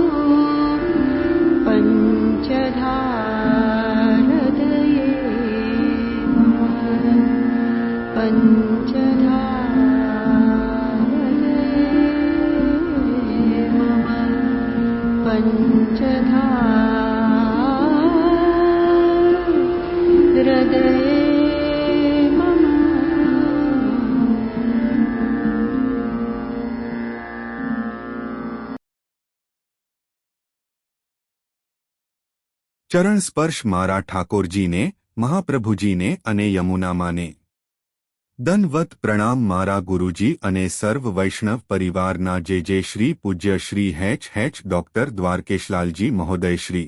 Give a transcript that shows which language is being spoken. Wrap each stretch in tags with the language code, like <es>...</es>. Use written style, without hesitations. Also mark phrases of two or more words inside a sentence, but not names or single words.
<sa>पञ्चधा हृदये मम पञ्चधा हृदये मम पञ्चधा हृदये मम।</sa> <gu>ચરણ સ્પર્શ મારા ઠાકોરજીને, મહાપ્રભુજીને અને યમુનામાને. દંડવત પ્રણામ મારા ગુરુજી અને સર્વ વૈષ્ણવ પરિવારના જે શ્રી પૂજ્ય શ્રી હેચ ડોક્ટર દ્વારકેશલાલજી મહોદય શ્રી.</gu>